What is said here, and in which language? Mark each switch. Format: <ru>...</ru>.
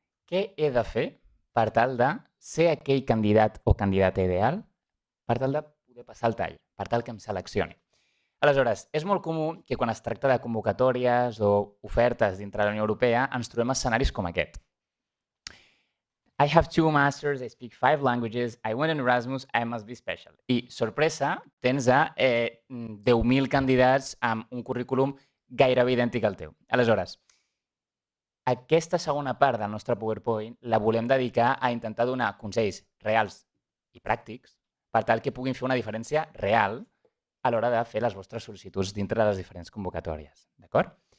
<ca>Què he de fer per tal de ser aquell candidat o candidata ideal, per tal de poder passar el tall, per tal que em seleccioni? Aleshores, és molt comú que quan es tracta de convocatòries o ofertes dintre de la Unió Europea ens trobem escenaris com aquest.</ca> <en>I have 2 masters, I speak 5 languages, I went in Erasmus, I must be special.</en> <ca>I, sorpresa, tens a 10.000 candidats amb un currículum gairebé idèntic al teu. Aleshores, aquesta segona part del nostre PowerPoint la volem dedicar a intentar donar consells reals i pràctics per tal que puguin fer una diferència real a l'hora de fer les vostres sol·licituds dintre de les diferents convocatòries. D'acord?</ca>